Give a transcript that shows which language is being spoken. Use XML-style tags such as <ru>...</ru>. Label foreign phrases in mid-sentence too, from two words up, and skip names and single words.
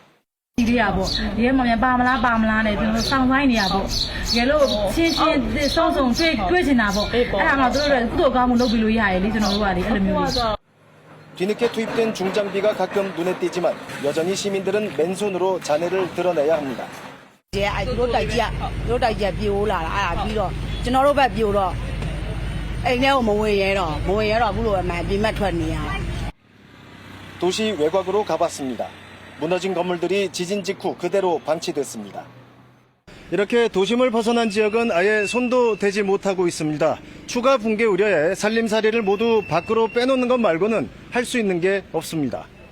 <ko>뒤늦게 투입된 중장비가 가끔 눈에 띄지만 여전히 시민들은 맨손으로 잔해를 드러내야 합니다.</ko> <my>သူတို့တိုက်ကြီးပြေးလာတာအဲ့ဒါပြီးတော့ကျွန်တော်တို့ဘက်ပြေးတော့အိမ်ထဲကိုမဝင်ရတော့အခုလိုအမှန်ပြင်မဲ့ထွက်နေရ</my> <ko>도시 외곽으로 가봤습니다. 무너진 건물들이 지진 직후 그대로 방치됐습니다. 이렇게 도심을 벗어난 지역은 아예 손도 대지 못하고 있습니다. 추가 붕괴 우려에 살림살이를 모두 밖으로 빼놓는 것 말고는 할 수 있는 게 없습니다.</ko>